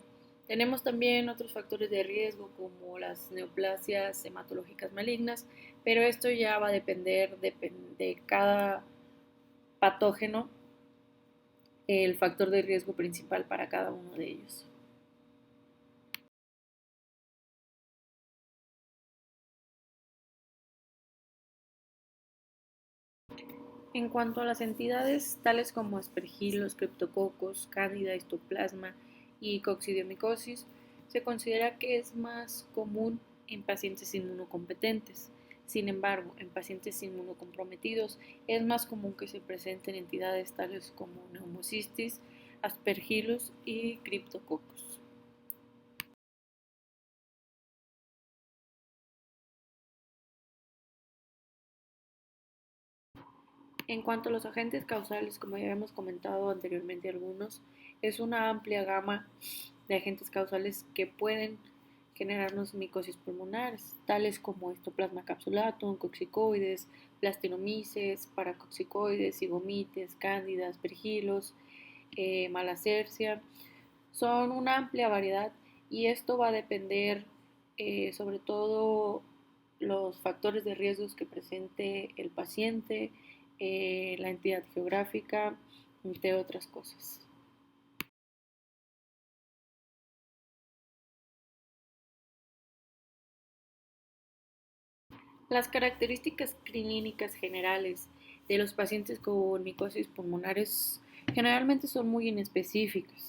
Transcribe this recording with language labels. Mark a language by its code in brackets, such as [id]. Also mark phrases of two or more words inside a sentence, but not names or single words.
[es] Tenemos también otros factores de riesgo como las neoplasias hematológicas malignas, pero esto ya va a depender de cada patógeno, el factor de riesgo principal para cada uno de ellos. En cuanto a las entidades tales como aspergillus, criptococos, cándida, histoplasma y coccidiomicosis, se considera que es más común en pacientes inmunocompetentes. Sin embargo, en pacientes inmunocomprometidos es más común que se presenten entidades tales como neumocistis, aspergillus y criptococos. En cuanto a los agentes causales, como ya habíamos comentado anteriormente algunos, es una amplia gama de agentes causales que pueden generarnos micosis pulmonares, tales como Histoplasma capsulatum, coccicoides, plastinomyces, paracoccicoides, zigomites, cándidas, aspergillus, malacersia. Son una amplia variedad y esto va a depender sobre todo los factores de riesgos que presente el paciente, la entidad geográfica, entre otras cosas. Las características clínicas generales de los pacientes con micosis pulmonares generalmente son muy inespecíficas.